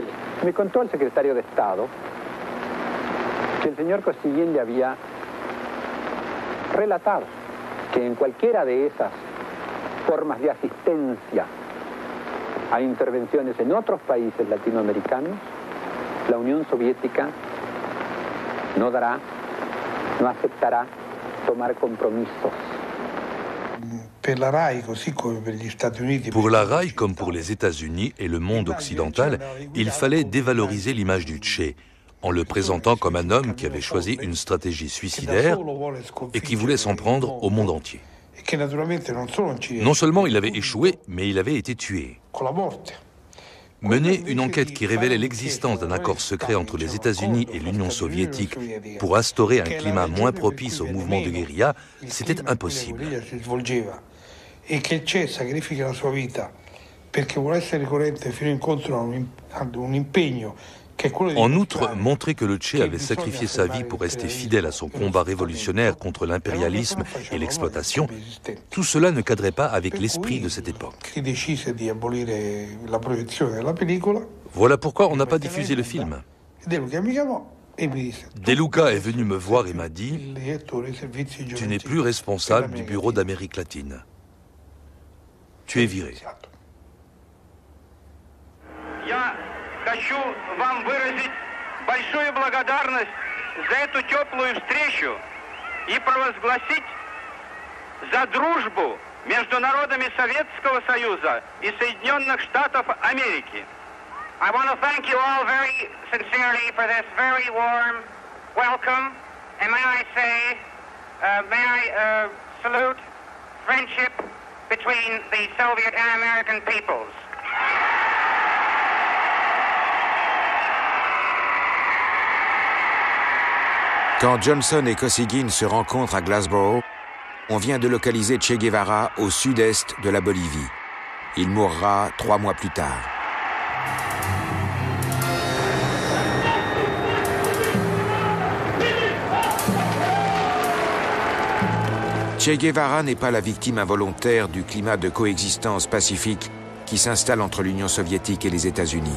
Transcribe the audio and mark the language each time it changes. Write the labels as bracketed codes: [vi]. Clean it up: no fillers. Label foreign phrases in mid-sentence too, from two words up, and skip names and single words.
[es] Me contó el secretario de Estado que el señor Kosygin le había relatado que en cualquiera de esas formas de asistencia a intervenciones en otros países latinoamericanos, la Unión Soviética no aceptará tomar compromisos. [fr] Pour la RAI, comme pour les États-Unis et le monde occidental, il fallait dévaloriser l'image du Che, en le présentant comme un homme qui avait choisi une stratégie suicidaire et qui voulait s'en prendre au monde entier. Non seulement il avait échoué, mais il avait été tué. Mener une enquête qui révélait l'existence d'un accord secret entre les États-Unis et l'Union soviétique pour instaurer un climat moins propice au mouvement de guérilla, c'était impossible. [it] Et che il Che sacrifica la sua vita perché vuole essere coerente fino in fondo ad un impegno. En outre, montrer que le Che avait sacrifié sa vie pour rester fidèle à son combat révolutionnaire contre l'impérialisme et l'exploitation, tout cela ne cadrait pas avec l'esprit de cette époque. Voilà pourquoi on n'a pas diffusé le film. De Luca est venu me voir et m'a dit « Tu n'es plus responsable du bureau d'Amérique latine. Tu es viré. » [ru] Хочу вам выразить большую благодарность за эту теплую встречу и провозгласить за дружбу между народами Советского Союза и Соединенных Штатов Америки. [en] I want to thank you all very sincerely for this very warm welcome, and may I say, may I salute friendship between the Soviet and American peoples. [fr] Quand Johnson et Kosygin se rencontrent à Glassboro, on vient de localiser Che Guevara au sud-est de la Bolivie. Il mourra 3 mois plus tard. Che Guevara n'est pas la victime involontaire du climat de coexistence pacifique qui s'installe entre l'Union soviétique et les États-Unis.